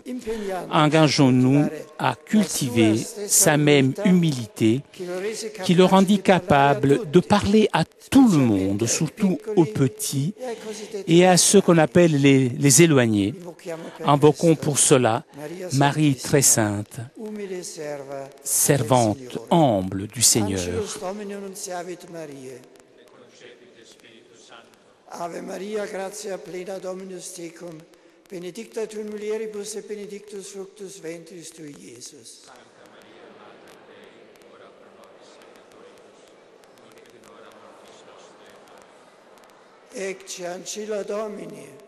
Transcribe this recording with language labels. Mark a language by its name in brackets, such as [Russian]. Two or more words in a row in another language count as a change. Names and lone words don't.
[French] Engageons-nous à cultiver sa même humilité qui le rendit capable de parler à tout le monde, surtout aux petits et à ceux qu'on appelle les éloignés. Invoquons pour cela Marie très sainte, servante humble du Seigneur. [Latin] Ave Maria, gratia plena Dominus tecum, benedicta tu in mulieribus et benedictus fructus ventris tui, Iesus. Ecce ancilla Domini.